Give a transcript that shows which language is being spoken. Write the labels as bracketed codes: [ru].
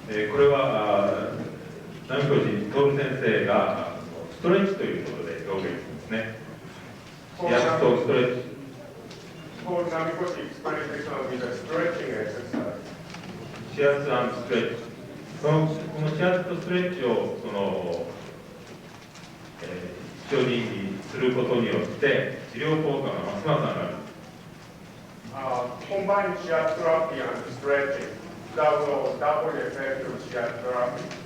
[ja] これは南越徹先生がストレッチということで表現するんですね。指圧とストレッチ。 [en] For Namikoshi explained this one with a stretching exercise. [ja] 指圧&ストレッチ。この指圧とストレッチを一緒にすることによって治療効果がますます上がる。 [en] Combine shiatsu therapy and stretching. That will double the effect of shiatsu therapy.